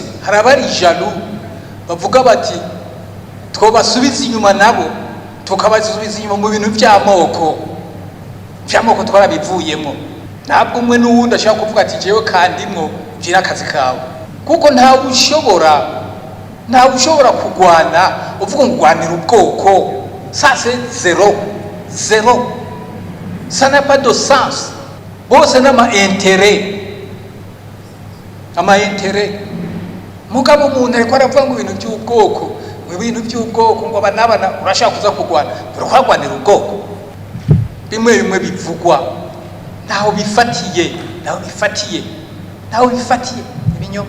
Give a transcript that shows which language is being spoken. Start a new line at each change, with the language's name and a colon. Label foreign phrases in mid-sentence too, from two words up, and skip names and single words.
Rundi: Hari abari jaloux bavuga bati twobasubiza inyuma nabo tukabasubiza inyuma mu bintu by'amoko twarabivuyemo. Ntabwo umwe n'uwundi ashaka kuvuga ati jewe kandimwo gira akazi kawe, kuko ntawe ushobora kugwana uvuga ngo gwanira ubwoko.
French: Ça c'est zéro, ça n'a pas de sens.
Rundi: Bose n'ama intérêt mugabo umuntu ariko aravuga ngo ibintu by'ubwoko ngo banabana urashaka kuza kugwana uragwanira ubwoko. Bimwe bivugwa ntaho bifatiye ibinyoma.